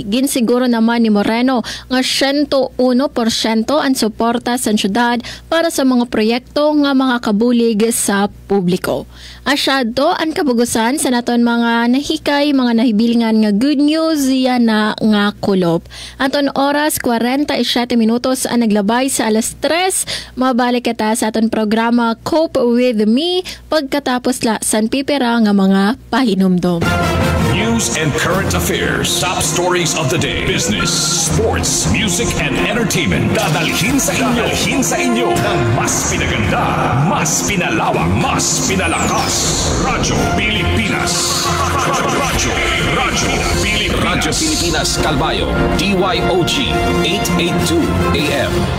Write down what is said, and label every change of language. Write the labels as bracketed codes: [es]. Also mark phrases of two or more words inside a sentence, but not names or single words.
[war] Ginsiguro naman ni Moreno nga 101% ang suporta sa syudad para sa mga proyekto nga makakabulig sa publiko. Asyado ang kabugusan sa naton mga nahikay, mga nahibilingan nga [en] good news [war] yan na nga kulop. Aton oras 47 minutos ang naglabay sa alas 3. Mabalik kita sa aton programa Cope With Me pagkatapos la san pipera nga mga pahinumdom. [en] News and current affairs. Top stories of the day. Business, sports, music, and entertainment. [tl] Dadalhin sa inyo ng mas pinaganda, mas pinalawak, mas pinalakas. Radyo Pilipinas. Radyo Pilipinas Calbayo. DYOG 882 AM.